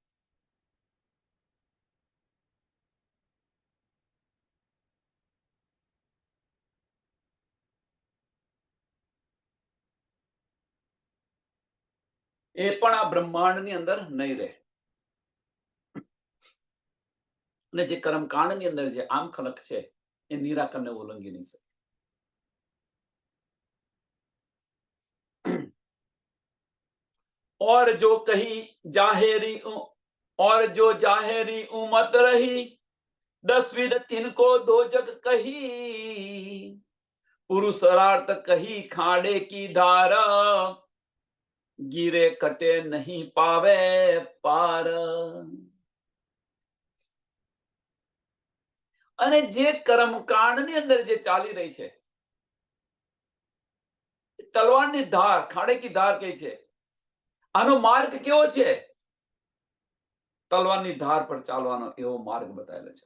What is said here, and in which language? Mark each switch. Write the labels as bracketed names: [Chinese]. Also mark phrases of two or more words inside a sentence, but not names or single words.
[Gujarati] એ પણ આ બ્રહ્માંડની અંદર નહીં રહે. અને જે કર્મકાંડની અંદર જે આમ ખલક છે એ નિરાકરણને ઉલ્લંઘી નહીં શકે. [Hindi] और जो कही जाहेरी और जो जाहेरी उमत रही 10 विध तिनको दो जग कही पुरुषार्थ कही खाड़े की धारा गिरे कटे नहीं पावे पार. [Gujarati] અને જે કર્મકાંડની અંદર જે ચાલી રહી છે તલવારની ધાર, [Hindi] खाड़े की धार [Gujarati] કહે છે. આનો માર્ગ કેવો છે? તલવારની ધાર પર ચાલવાનો એવો માર્ગ બતાવેલો છે.